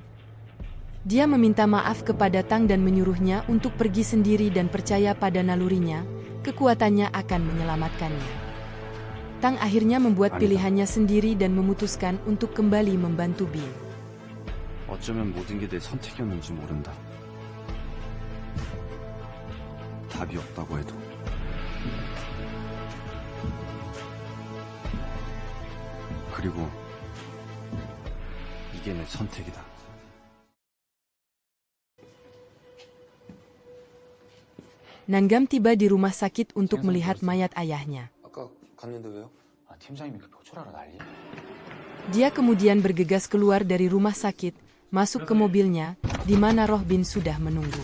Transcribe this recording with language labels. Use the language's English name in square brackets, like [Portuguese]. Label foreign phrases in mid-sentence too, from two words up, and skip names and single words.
[Indonesian] Dia meminta maaf kepada Tang dan menyuruhnya untuk pergi sendiri dan percaya pada nalurinya, kekuatannya akan menyelamatkannya. Tang akhirnya membuat pilihannya sendiri dan memutuskan untuk kembali membantu Bin. [Korean] 어쩌면 모든 게 내 선택이었는지 모른다. 답이 없다고 해도. 그리고 이게 내 선택이다. [Indonesian] Nangam tiba di rumah sakit untuk melihat mayat ayahnya. Dia kemudian bergegas keluar dari rumah sakit, masuk ke mobilnya, di mana Roh Bin sudah menunggu.